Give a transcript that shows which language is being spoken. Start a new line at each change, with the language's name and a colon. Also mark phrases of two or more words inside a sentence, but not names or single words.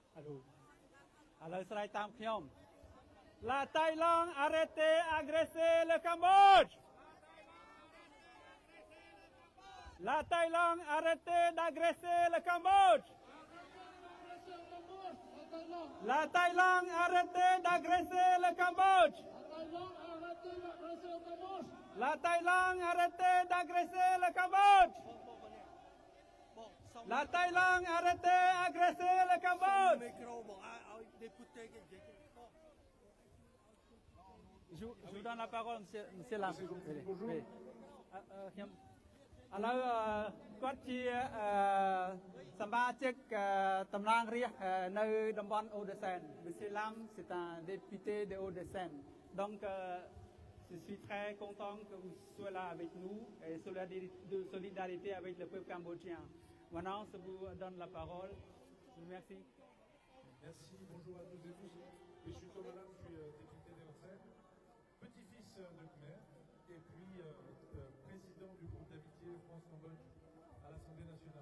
Khmer: ឥឡូវស្រ័យតាមខ្ញុំ
French: La Thaïlande arrêtez agresser le Cambodge La Thaïlande arrêtez d'agresser le Cambodge La Thaïlande arrêtez d'agresser le Cambodge La Thaïlande arrêtez d'agresser le Cambodge La Thaïlande arrêtez d'agresser le Cambodge
Khmer: មីក្រូបងឲ្យដេពូតេគេនិយាយ
French: Je vous donne la parole, monsieur Lam. Oui.
Khmer: ខ្ញុំឥឡូវគាត់ជាសមាជិកតំណាងរាស្ត្រនៅតំបន់អូដេសែន
French: Monsieur Lam, c'est un député de Hauts-de-Seine. Donc je suis très content que vous soyez là avec nous et de solidarité avec le peuple cambodgien. Maintenant, je vous donne la parole. Je vous remercie. Merci, bonjour à toutes et tous. Je suis Thomas Lam, je suis député des Hauts-de-Seine, petit-fils de Khmer et puis président du groupe d'amitié France-Cambodge à l'Assemblée nationale.